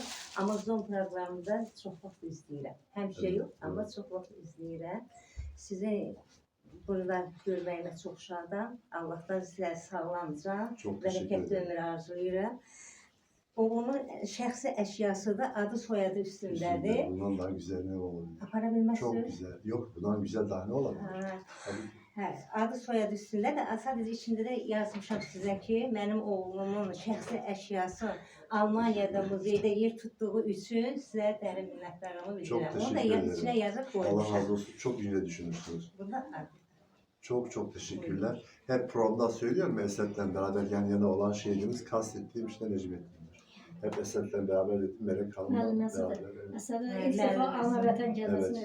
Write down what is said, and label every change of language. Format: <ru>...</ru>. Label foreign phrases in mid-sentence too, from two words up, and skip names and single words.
<az>Amma Zoom proqramında çox vaxt izləyirəm. Həmişə yox, amma çox vaxt izləyirəm. Sizi burada görməyimə çox şadam. Allahdan sizləri sağlamca, bərəkətli ömür arzulayıram. Oğlumun şəxsi əşyası da adı soyadı üstündədir.</az> <tr>Bundan daha güzel ne olabilir?</tr> <az>Apara bilməzsiniz?</az> <tr>Çok güzel. Yok, bundan güzel daha ne olabilir?</tr> <az>Hə, adı soyadı üstündə də sadəcə içində də yazmışam sizə ki, mənim oğlumun şəxsi əşyası Almaniyada muzeydə yer tutduğu üçün sizə dərin minnətdarlığımı</az> <tr>Çok</tr> <az>bildirirəm. Onu da</az> <tr>teşekkür ederim.</tr> <az>içinə yazıb</az> <tr>Allah razı</tr> <az>qoymuşam.</az> <tr>olsun. Çok ince düşünmüşsünüz.</tr> <az>Bunda adı.</az> <tr>Çok teşekkürler. Hep programda söylüyorum Esed'le beraber yan yana olan şehidimiz kastettiğim işte Necmettin'dir. Hep Esed'le beraber dedim, Melek Hanım'la beraber. Evet.</tr> <az>Mesela ilk defa ana vətən gəlməsini</az>